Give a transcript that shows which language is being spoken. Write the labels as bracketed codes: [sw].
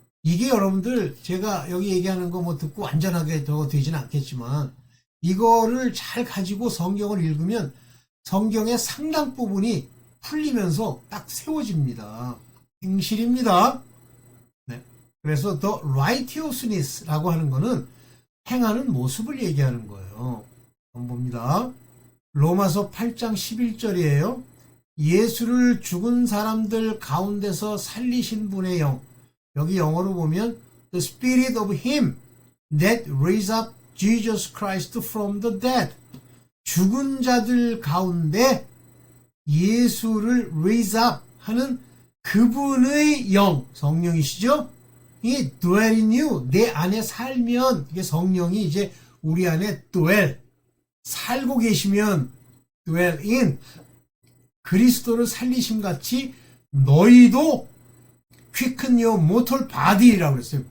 [ko] 이게 여러분들 제가 여기 얘기하는 거 뭐 듣고 완전하게 되지는 않겠지만 이거를 잘 가지고 성경을 읽으면 성경의 상당 부분이 풀리면서 딱 세워집니다. 행실입니다. 네. 그래서 [en] the righteousness [ko] 라고 하는 거는 행하는 모습을 얘기하는 거예요. 한번 봅니다. 로마서 8장 11절이에요. 예수를 죽은 사람들 가운데서 살리신 분의 영. 여기 영어로 보면 [en] The Spirit of Him that raised up Jesus Christ from the dead. [ko] 죽은 자들 가운데 예수를 raise up 하는 그분의 영, 성령이시죠? 이 [en] dwell in you, [ko] 내 안에 살면, 이게 성령이 이제 우리 안에 dwell, 살고 계시면 dwell in, 그리스도를 살리심 같이 너희도 [en] quicken your mortal body [ko] 라고 그랬어요.